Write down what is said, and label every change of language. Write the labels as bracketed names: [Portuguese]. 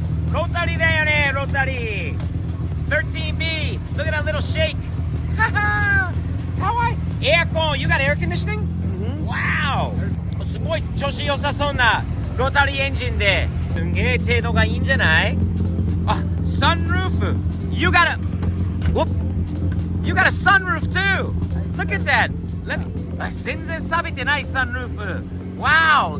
[English] Rotary [Japanese] だよね、 [English] Rotary 13B. Look at that little shake. [Japanese] かわいい。 [English] エアコン、You got air conditioning? Wow! [Japanese] すごい調子良さそうなロータリーエンジンで、すんげえ程度がいいんじゃない？ [English] あ、サンルーフ You got a sunroof too! Look at that! [Japanese] 全然錆びてないサンルーフ Wow!